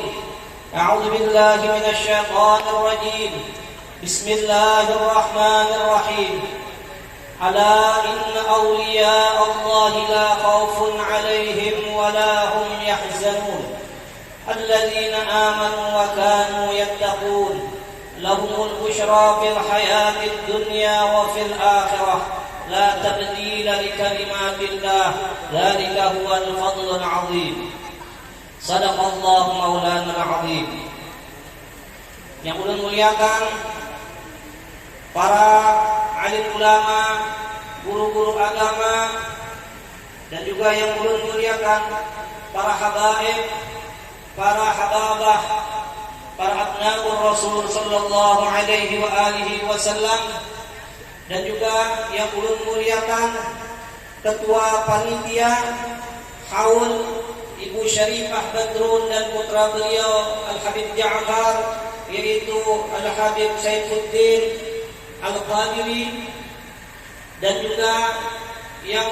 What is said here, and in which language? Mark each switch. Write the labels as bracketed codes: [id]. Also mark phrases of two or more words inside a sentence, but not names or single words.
[ar] أعوذ بالله من الشيطان الرجيم، بسم الله الرحمن الرحيم، ألا إن أولياء الله لا خوف عليهم ولا هم يحزنون الذين آمنوا وكانوا يتقون لهم البشرى في الحياة الدنيا وفي الآخرة لا تبديل لكلمات الله ذلك هو الفضل العظيم. صدق الله مولانا العظيم. [bjn] Yang ulun muliakan para alim ulama, guru-guru agama, dan juga yang ulun muliakan para habaib, para hababah, para [ar] أبناء الرسول صلى الله عليه وعلى آله وسلم, [bjn] dan juga yang ulun muliakan ketua panitia haul Ibu Syarifah Badrun dan putra beliau Al-Habib Ja'far, yaitu Al-Habib Saifuddin Al-Qadiri, dan juga yang